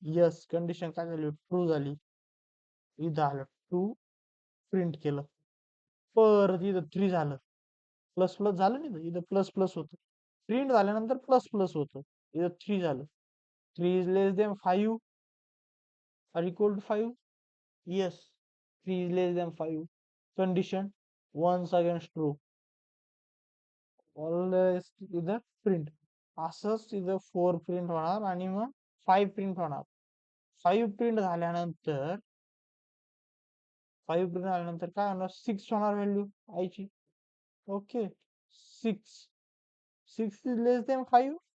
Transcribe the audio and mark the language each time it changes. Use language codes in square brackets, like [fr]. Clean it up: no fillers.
[mr] Yes condition काय झाली true झाली. इथं आलं 2 प्रिंट केलं. परत इथं 3 झालं. प्लस प्लस झालं नाही इथं प्लस प्लस होतं. प्रिंट झाल्यानंतर प्लस प्लस होतं. इथं 3 झालं. [en] 3 is less than 5 or equal to 5. Yes 3 is less than 5 condition once against true. [mr] Always इथं प्रिंट. असंच इथं 4 प्रिंट होणार आणि मग 5 प्रिंट होणार. 5 प्रिंट झाल्यानंतर 5 प्रिंट झाल्यानंतर काय होणार 6 होणार व्हॅल्यू आयची. [en] Okay. 6. 6 is less than 5.